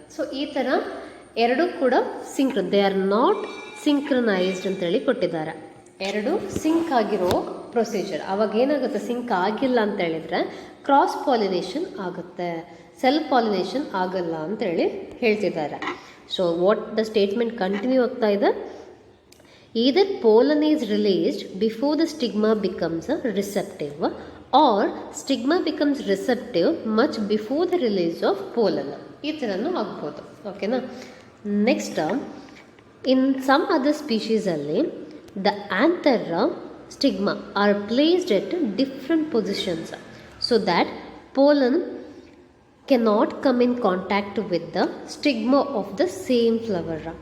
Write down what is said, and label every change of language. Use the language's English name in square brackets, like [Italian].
[Kannada] So ಈ ಥರ ಎರಡೂ ಕೂಡ [English] they are not synchronised [Kannada] ಅಂತೇಳಿ ಕೊಟ್ಟಿದ್ದಾರೆ. ಎರಡು ಸಿಂಕ್ ಆಗಿರೋ ಪ್ರೊಸೀಜರ್. ಅವಾಗ ಏನಾಗುತ್ತೆ, ಸಿಂಕ್ ಆಗಿಲ್ಲ ಅಂತ ಹೇಳಿದರೆ ಕ್ರಾಸ್ ಪಾಲಿನೇಷನ್ ಆಗುತ್ತೆ, ಸೆಲ್ಫ್ ಪಾಲಿನೇಷನ್ ಆಗಲ್ಲ ಅಂತೇಳಿ ಹೇಳ್ತಿದ್ದಾರೆ. [English] So what the statement continue ಆಗ್ತಾ ಇದೆ, either pollen is released before the stigma becomes receptive or stigma becomes receptive much before the release of pollen. [Kannada] ಈ ಥರನೂ ಆಗ್ಬೋದು. [English] ಓಕೆನಾ. Next, in some other ಸ್ಪೀಷೀಸಲ್ಲಿ the anther stigma are placed at different positions so that pollen cannot come in contact with the stigma of the same flower.